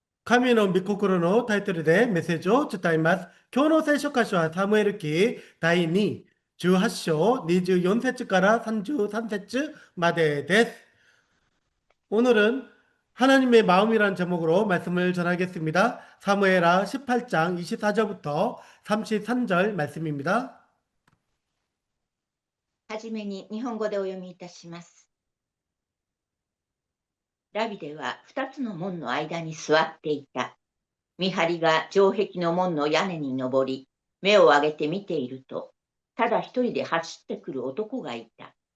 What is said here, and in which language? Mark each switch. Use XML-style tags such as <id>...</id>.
<ja>神の御心のタイトルでメッセージを伝えます。今日の聖書箇所はサムエル記第2、18章24節から33節までです。</ja> <ko>오늘은 하나님의 마음이란 제목으로 말씀을 전하겠습니다. 사무엘하 18장 24절부터 33절 말씀입니다.</ko> <ja>はじめに日本語でお読みいたします。ラビデは二つの門の間に座っていた。見張りが城壁の門の屋根に登り、目を上げて見ていると、ただ一人で走ってくる男がいた。</ja>